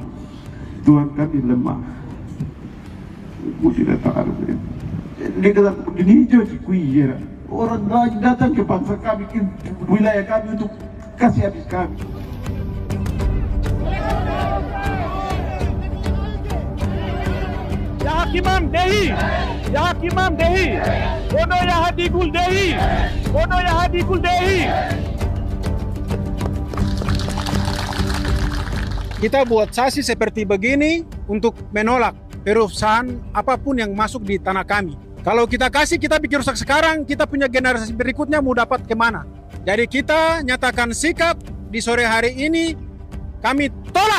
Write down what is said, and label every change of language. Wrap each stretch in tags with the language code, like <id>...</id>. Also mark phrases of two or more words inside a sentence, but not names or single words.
<id>Tuhan kami lemah. Aku tidak tahu. Dia kata, ini hijau cikui. Orang lain datang ke bangsa kami, ke wilayah kami untuk kasih habis kami. Kimam Dehi, Yaha Kimam Dehi, Bono Yaha Digul Dehi, Bono Yaha Digul Dehi. Kita buat sasi seperti begini untuk menolak perusahaan apapun yang masuk di tanah kami. Kalau kita kasih, kita bikin rusak sekarang, kita punya generasi berikutnya mau dapat kemana? Jadi kita nyatakan sikap di sore hari ini, kami tolak.</id>